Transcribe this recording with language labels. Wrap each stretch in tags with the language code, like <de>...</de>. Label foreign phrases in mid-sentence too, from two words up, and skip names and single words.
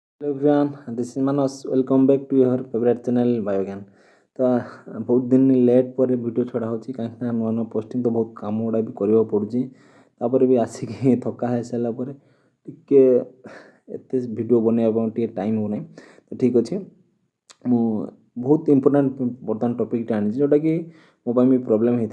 <en>Hello everyone, this is Manos. Welcome back to your favorite channel Biogan.</en> <or>ତ ବହୁତ ଦିନ ଲେଟ୍ ପରେ ଭିଡ଼ିଓ ଛଡ଼ା ହେଉଛି କାହିଁକିନା ନୂଆ ନୂଆ ପୋଷ୍ଟିଂ ତ ବହୁତ କାମ ଗୁଡ଼ା ବି କରିବାକୁ ପଡ଼ୁଛି। ତାପରେ ବି ଆସିକି ଥକା ହେଇସାରିଲା ପରେ ଟିକେ ଏତେ ଭିଡ଼ିଓ ବନେଇବା ପାଇଁ ଟିକେ ଟାଇମ୍ ହେଉନାହିଁ। ତ ଠିକ୍ ଅଛି, ମୁଁ ବହୁତ ଇମ୍ପୋର୍ଟାଣ୍ଟ ବର୍ତ୍ତମାନ ଟପିକ୍ଟା ଆଣିଛି ଯେଉଁଟାକି ମୋ ପାଇଁ ବି ପ୍ରୋବ୍ଲେମ୍ ହେଇଥିଲା।</or>